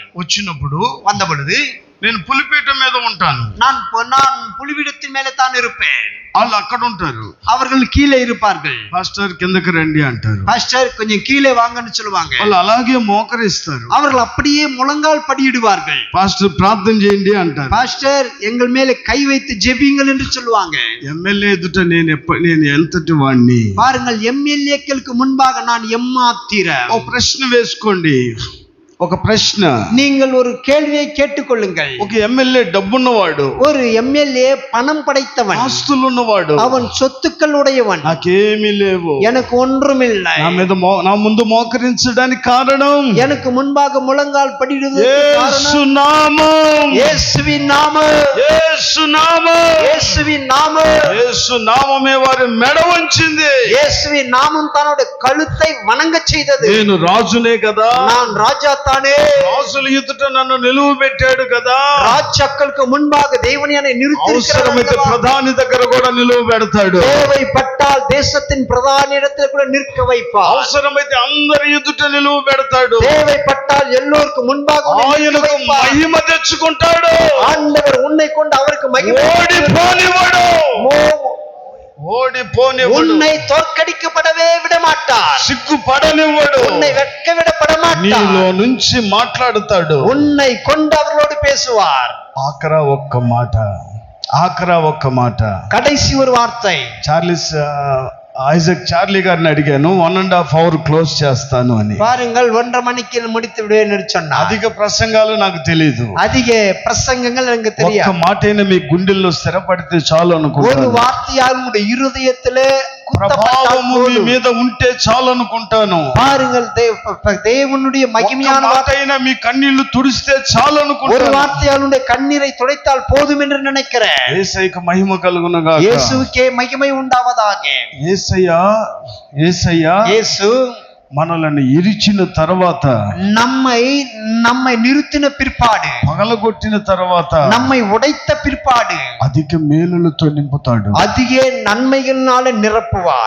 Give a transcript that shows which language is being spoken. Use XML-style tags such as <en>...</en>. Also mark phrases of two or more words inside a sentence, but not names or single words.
<te>వచ్చినప్పుడు</te> <ta>வந்த பொழுது</ta> <te>నేను పులిపీఠం మీద ఉంటాను.</te> <ta>நான் புலிபீடத்தின் மேலே தான் இருப்பேன்.</ta> <te>వాళ్ళు అక్కడ ఉంటారు.</te> <ta>அவர்கள் கீழே இருப்பார்கள்.</ta> <te>పాస్టర్ కిందకి రండి అంటారు.</te> <ta>பாஸ்டர் கொஞ்சம் கீழே வாங்கன்னு சொல்லுவாங்க.</ta> <te>వాళ్ళు అలాగే మోకరిస్తారు.</te> <ta>அவர்கள் அப்படியே முழங்கால் படியிடுவார்கள்.</ta> <te>పాస్టర్ ప్రార్థన చేయండి అంటారు.</te> <ta>பாஸ்டர் எங்கள் மேலே கை வைத்து ஜெபிங்கள் என்று சொல்லுவாங்க.</ta> <te>ఎమ్మెల్యే ఎదుట నేను ఎంతటి వాడిని.</te> <ta>பாருங்கள், எம்எல்ஏக்களுக்கு முன்பாக நான் எம்மாத்திரம்.</ta> <te>ఒక ప్రశ్న వేసుకోండి. ఒక ప్రశ్న.</te> <ta>நீங்கள் ஒரு கேள்வியை கேட்டுக்கொள்ளுங்கள்.</ta> <te>ఒక ఎమ్మెల్యే డబ్బున్నవాడు,</te> <ta>ஒரு எம்எல்ஏ பணம் படைத்தவன்,</ta> <te>ఆస్తులు ఉన్నవాడు,</te> <ta>அவன் சொத்துக்கள் உடையவன்.</ta> <te>నాకేమీ లేవు,</te> <ta>எனக்கு ஒன்றுமில்லை,</ta> <te>నా ముందు మోకరించడానికి కారణం</te> <ta>எனக்கு முன்பாக முழங்கால் படிடுவதற்கு</ta> <te>యేసు</te> <ta>காரணம்</ta> <te>నామం.</te> <ta>இயேசுவின் நாமம்.</ta> <te>యేసు నామం.</te> <ta>இயேசுவின் நாமம்.</ta> <te>యేసు నామమే వారి మెడ వంచింది.</te> <ta>இயேசுவின் நாமம் தன்னோட கழுத்தை வணங்க செய்தது.</ta> <te>నేను రాజునే కదా,</te> <ta>நான் ராஜா தானே,</ta> <te>రాజుల ఎదుట నన్ను నిలువ పెట్టాడు కదా,</te> <ta>ராஜாக்களுக்கு முன்பாக தேவன் என்னை</ta> <te>అవసరమైతే</te> <ta>நிறுத்தி</ta> <te>ప్రధాని దగ్గర కూడా నిలువ పెడతాడు.</te> <ta>தேவைப்பட்டால் தேசத்தின் பிரதான இடத்தில் கூட நிற்க வைப்பார்.</ta> <te>అవసరమైతే అందరి ఎదుట నిలువ పెడతాడు.</te> <ta>தேவைப்பட்டால் எல்லோருக்கும் முன்பாக உன்னை நிற்க</ta> <te>ఆయనకు</te> <ta>வைப்பார்.</ta> <te>మహిమ తెచ్చుకుంటాడు.</te> <ta>ஆண்டவர் உன்னை கொண்டு அவருக்கு மகிமை</ta> <te>ఓడిపోనివాడు. ఓడిపోనివాడు.</te> <ta>உன்னை தோற்கடிக்கப்படவே விட மாட்டார்.</ta> <te>సిగ్గుపడనివ్వడు.</te> <ta>உன்னை வெட்க விடப்பட</ta> <te>నీలో</te> <ta>மாட்டார்.</ta> <te>నుంచి మాట్లాడుతాడు.</te> <ta>உன்னை கொண்டு அவர்களோடு பேசுவார்.</ta> <te>ఆఖరా ఒక్క మాట.</te> <ta>கடைசி ஒரு வார்த்தை.</ta> <te>ఐజక్ చార్లీ గారిని అడిగాను, 1.5 hour క్లోజ్ చేస్తాను అని.</te> <ta>பாருங்கள், 1.5 மணிக்கு முடித்து விடுவேன் என்று சொன்னார்.</ta> <te>అధిక ప్రసంగాలు నాకు తెలియదు.</te> <ta>அதிக பிரசங்கங்கள் எனக்கு</ta> <te>ఒక్క</te> <ta>தெரியாது.</ta> <te>మాటైనా మీ గుండెల్లో స్థిరపడితే చాలు</te> <ta>ஒரு</ta> <te>అనుకుంటాను.</te> <ta>வார்த்தையால் உங்களுடைய இருதயத்திலே</ta> <te>ప్రభావము మీ మీద ఉంటే చాలు అనుకుంటాను.</te> <ta>பாருங்கள், தேவனுடைய மகிமையான</ta> <te>ఒక్క మాటైనా మీ కన్నీళ్లు తుడిస్తే చాలు</te> <ta>ஒரு</ta> <te>అనుకుంటాను.</te> <ta>வார்த்தையால் உன்னுடைய கண்ணீரை துடைத்தால் போதும் என்று நினைக்கிறேன்.</ta> <te>యేసయ్యకు మహిమ కలుగునుగాక.</te> <ta>இயேசுவுக்கே மகிமை உண்டாவதாக.</ta> <te>యేసయ్య</te> <ta>இயேசு</ta> <te>మనల్ని ఇరిచిన తర్వాత,</te> <ta>நம்மை நிறுத்தின பிற்பாடு,</ta> <te>పగలగొట్టిన తర్వాత,</te> <ta>நம்மை உடைத்த பிற்பாடு</ta> <te>అధిక మేలులతో నింపుతాడు.</te> <ta>அதிக நன்மைகளால நிரப்புவார்.</ta>